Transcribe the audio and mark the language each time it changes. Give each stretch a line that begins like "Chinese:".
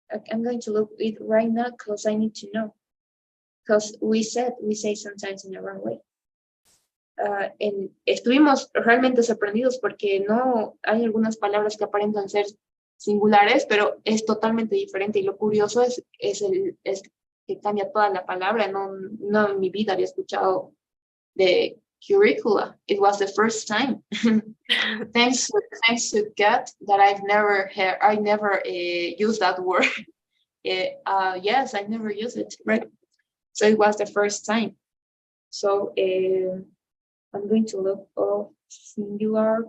English: I'm going to look it right now because I need to know. Because we say sometimes in the wrong way.
Spanish: Estuvimos realmente sorprendidos porque no hay algunas palabras que aparentan ser singulares, pero es totalmente diferente. Y lo curioso es que cambia toda la palabra. No en mi vida había escuchado de curricula.
English: It was the first time. thanks to God that I never used that word. Yes, I never used it, right? So it was the first time. So I'm going to look for singular.